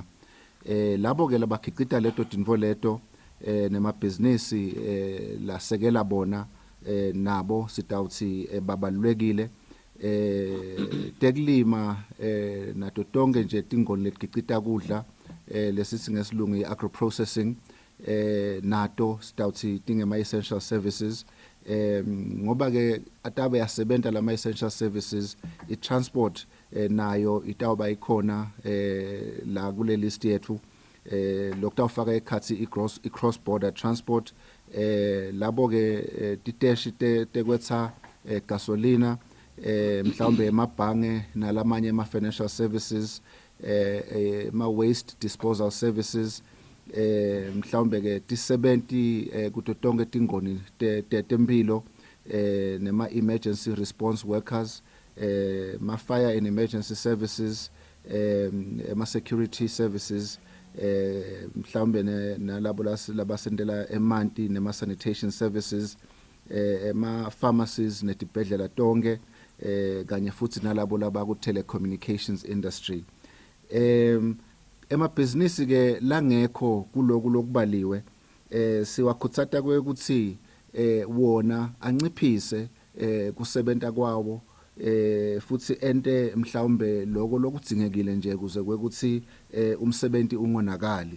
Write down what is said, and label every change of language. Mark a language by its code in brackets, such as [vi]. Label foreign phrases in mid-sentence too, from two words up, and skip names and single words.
[ss] Labo ke labakhicita leto tintfo leto nemabhizinisi lasekela bona nabo sitawuthi babalulekile. Tekulima nato tonke nje tingoni letikhicita kudla lesithi ngesilungu i- [en] agro processing [ss] nato sitawuthi tingema [en] essential services. [ss] Ngoba ke atabe yasebenta lama [en] essential services, [ss] i-transport nayo itawuba ikhona la kule list yethu lokutawufaka ekhatsi i- [en] cross border transport. [ss] Labo ke titeshi tekwetsa gasolina mhlawumbe emabhange nalamanye ama- [en] financial services, [ss] ma- [en] waste disposal services, [ss] mhlawumbe ke tisebenti kuto tonke tingoni temphilo, nema- [en] emergency response workers, [ss] ma- [en] fire and emergency services, [ss] ma- [en] security services, [ss] mhlawumbe nalabo labasendela emanti nema- [en] sanitation services, [ss] ma-pharmacies netibhedlela tonke, kanye futhi nalabo labaku- [en] telecommunications industry. [ss] Emabhizinisi ke langekho kuloku lokubaliwe siwakhutsata kwekuthi wona anciphise kusebenta kwawo futhi ente mhlawumbe lokho lokudzingekile nje kuze kwekuthi umsebenti ungonakali.